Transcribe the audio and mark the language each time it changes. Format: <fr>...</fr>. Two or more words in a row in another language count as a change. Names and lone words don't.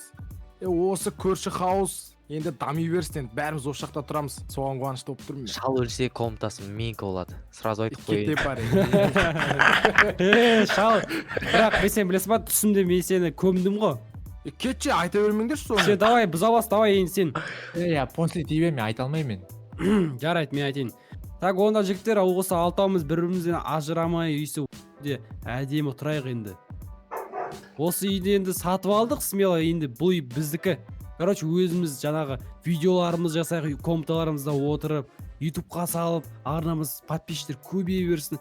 <kk>Осы көрші хаус енді дами берсін, енді бәріміз осы жақта тұрамыз. Соған қуанышты болып тұрмын. Шал өлсе комнатасы менікі болады. Сразу айтып Кете қойын. бар. Шал, бірақ мен сен білесің ба, түсімде мен сені көмдім ғой. Кетші, айта бермеңдерші соны.</kk> <ru>Все, давай,</ru> <kk>бұзабас, давай енді сен.</kk> <ru>Я после тебе</ru> <kk>мен айта алмаймын мен. Жарайды, мен айтайын. Так, онда жігіттер, осы алтауымыз бір-бірімізден ажырамай үйсі де әдемі тұрайық енді. Осы үйді енді сатып алдық, смело енді бұл үй біздікі. Короче, өзіміз жаңағы видеоларымыз жасайық, комнаталарымызда отырып, ютубқа салып, арнамыз подписчиктер көбейе берсін.</kk>